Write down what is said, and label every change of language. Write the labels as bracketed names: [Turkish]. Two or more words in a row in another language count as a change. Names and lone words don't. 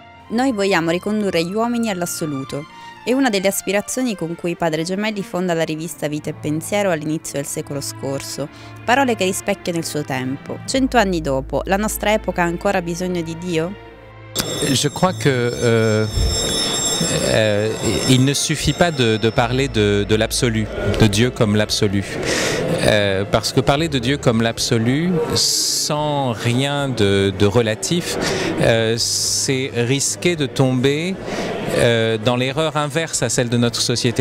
[Italian] Noi vogliamo ricondurre gli uomini all'assoluto. È una delle aspirazioni con cui Padre Gemelli fonda la rivista Vita e Pensiero all'inizio del secolo scorso. Parole che rispecchiano il suo tempo. 100 anni dopo, la nostra epoca ha ancora bisogno di Dio? [French] Je crois que il ne suffit pas de parler de l'absolu, de Dieu comme l'absolu. Parce que parler de Dieu comme l'absolu, sans rien de relatif, c'est risquer de tomber dans l'erreur inverse à celle de notre société.